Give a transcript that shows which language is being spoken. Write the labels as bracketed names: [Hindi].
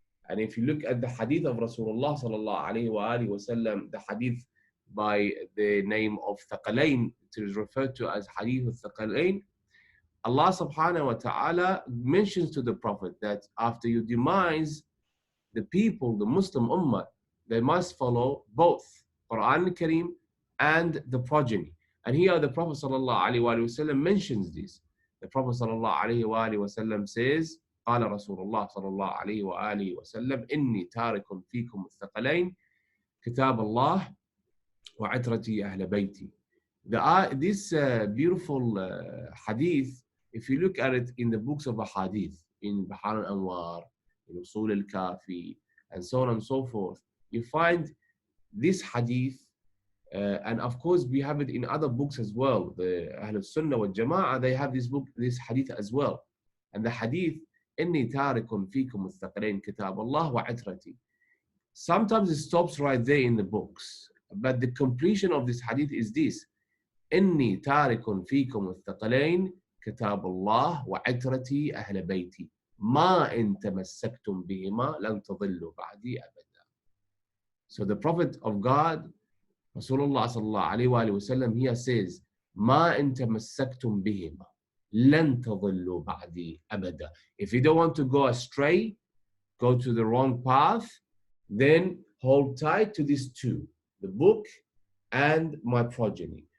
[English] And if you look at the hadith of Rasulullah sallallahu alayhi wa alihi wa sallam, the hadith by the name of Thaqalain, it is referred to as hadith of Thaqalain. Allah subhanahu wa ta'ala mentions to the Prophet that after you demise, the people, the Muslim ummah, they must follow both Quran al-Kareem and the progeny. And here the Prophet sallallahu alaihi wasallam mentions this. The Prophet sallallahu alaihi wasallam says, [Arabic] قال رسول الله صلى الله عليه وآله وسلم إني تارك فيكم الثقلين كتاب الله وعترتي أهل بيتي. [English] This beautiful hadith, if you look at it in the books of hadith, in Bahar al-Anwar, in Usul al-Kafi, and so on and so forth, you find this hadith, and of course we have it in other books as well. The Ahl Sunnah wal Jama'ah, they have this hadith as well. And the hadith, [Arabic] إِنِّي تَارِكٌ فِيكُمُ الثَّقَلَيْنِ كِتَابَ اللَّهِ وَعِتْرَتِي. [English] Sometimes it stops right there in the books, but the completion of this hadith is this: [Arabic] إِنِّي تَارِكٌ فِيكُمُ الثَّقَلَيْنِ كِتَابَ اللَّهِ وَعِتْرَتِي أَهْلَ بَيْتِي مَا إِن تَمَسَّكْتُمْ بِهِمَا لَن تَضِلُّوا بَعْدِي أَبَدًا. [English] So the Prophet of God, Rasulullah sallallahu alayhi wa sallam, here says, [Arabic] مَا إِن تَمَسَّكْتُمْ بِهِمَا لَن تَضِلُّوا بَعْدِي أَبَدًا. [English] If you don't want to go astray, go to the wrong path, then hold tight to these two, the book and my progeny.